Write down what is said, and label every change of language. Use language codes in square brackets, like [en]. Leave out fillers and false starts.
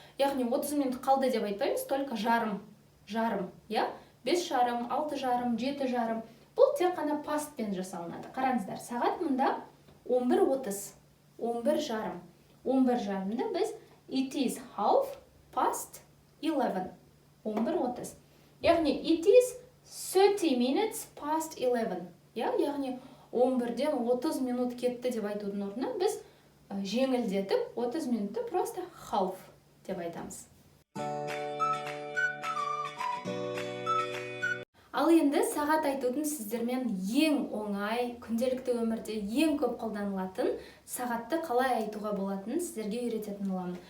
[kk] Яғни 30 минут қалды деп айтпаймыз, только жарым. 5 жарым, 6 жарым, 7 жарым. Бұл тек қана pastпен жасалынады. Қараңыздар, сағат мұнда 11:30. 11 жарым. 11 жарымда біз [en] it is 11:30. [kk] 11:30. [en] Яғни it is 30 minutes past 11. [kk] Яғни 11-ден 30 минут кетті деп айтудың орнына біз жеңілдетіп 30 минутты просто half деп айтамыз. Ал енді сағат айтудың сіздермен ең оңай, күнделікті өмірде ең көп қолданылатын сағатты қалай айтуға болатынын сіздерге үйрететін боламын.